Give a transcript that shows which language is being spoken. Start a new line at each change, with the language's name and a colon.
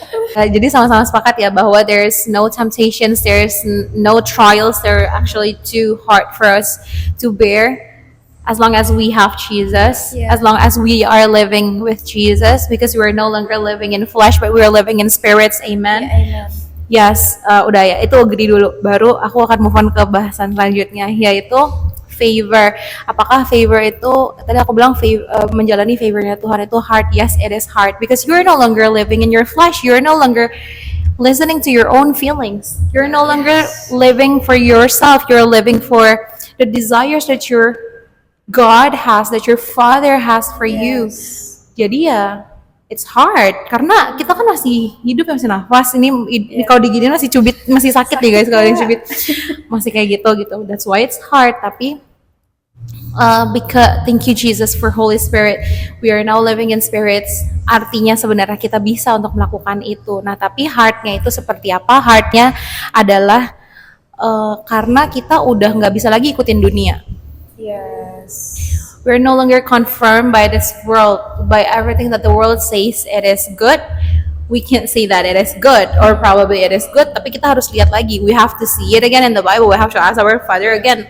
Indonesian: Jadi sama-sama sepakat ya bahwa
English: there's no temptations, there's no trials that are actually too hard for us to bear as long as we have Jesus, Yeah. as long as we are living with Jesus, because we are no longer living in flesh but we are living in spirits. Amen. Amen.
Indonesian: Yes, udah ya, itu agree dulu. Baru aku akan move on ke bahasan selanjutnya, yaitu favor. Apakah favor itu, tadi aku bilang menjalani favornya Tuhan itu hard.
English: Yes, it is hard because you're no longer living in your flesh. You're no longer listening to your own feelings. You're no longer living for yourself. You're living for the desires that your God has, that your Father has for you.
Indonesian: Jadi ya,
English: it's hard
Indonesian: karena kita kan masih hidup, masih nafas. Ini kalau diginiin masih cubit, masih sakit nih guys kalau yang cubit. Masih kayak gitu.
English: That's why it's hard.
Indonesian: Tapi
English: because thank you Jesus for Holy Spirit, we are now living in spirits.
Indonesian: Artinya sebenarnya kita bisa untuk melakukan itu. Nah, tapi heartnya itu seperti apa? Heartnya adalah karena kita udah nggak bisa lagi ikutin dunia.
English: Yes. We're no longer confirmed by this world, by everything that the world says it is good. We can't say that it is good, or probably it is good,
Indonesian: tapi kita harus lihat lagi.
English: We have to see it again in the Bible. We have to ask our Father again.